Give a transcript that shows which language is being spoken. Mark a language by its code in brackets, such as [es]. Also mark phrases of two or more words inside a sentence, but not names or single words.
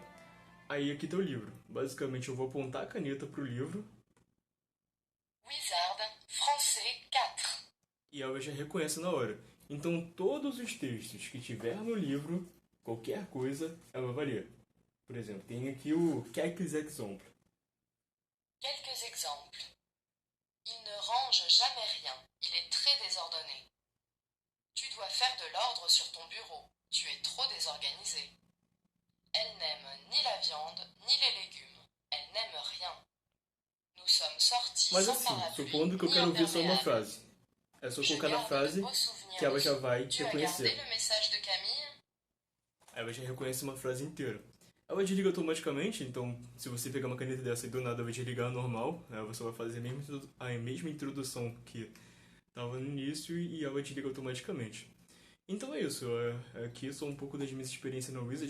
[pt] Aí aqui tá o livro. Basicamente eu vou apontar a caneta pro livro Wizard Français 4. e ela já reconhece na hora. Então todos os textos que tiver no livro, qualquer coisa, ela vai ler. Por exemplo, tem aqui o [fr] quelques exemples. Quelques exemples. Il ne range jamais rien. Il est très désordonné. Tu dois faire de l'ordre sur ton bureau. Tu es trop désorganisé. Elle n'aime ni la viande, ni les légumes. Elle n'aime rien. Nous sommes sortis [pt] Mas [fr] sans [pt] assim, [fr] parapluie, [pt] supondo que eu [fr] ni [pt] quero ouvir só uma [fr] imperméable. [pt] frase. É só [fr] Je [pt] colocar na [fr] garde [pt] frase [fr] de beaux souvenirs [pt] que ela [fr] de [pt] já [fr] vous. [pt] vai te [fr] Tu as gardé [pt] reconhecer. [fr] le message de Camille? [pt] Aí ela já reconhece uma frase inteira. Ela desliga automaticamente, então se você pegar uma caneta dessa e do nada vai desligar normal, você vai fazer a mesma introdução que estava no início e ela desliga automaticamente. Então é isso, aqui só um pouco das minhas experiências na Wizard.